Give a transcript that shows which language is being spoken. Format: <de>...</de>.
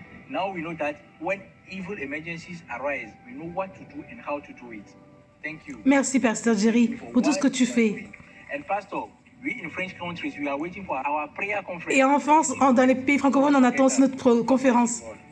<en>Now we know that when evil emergencies arise, we know what to do and how to do it. Thank you.</en> <fr>Merci, Pasteur Jerry, pour tout ce que tu fais.</fr> <en>And Pastor, we in French countries, we are waiting for our prayer conference.</en> <fr>Et en France, dans les pays francophones, on attend aussi notre conférence.</fr>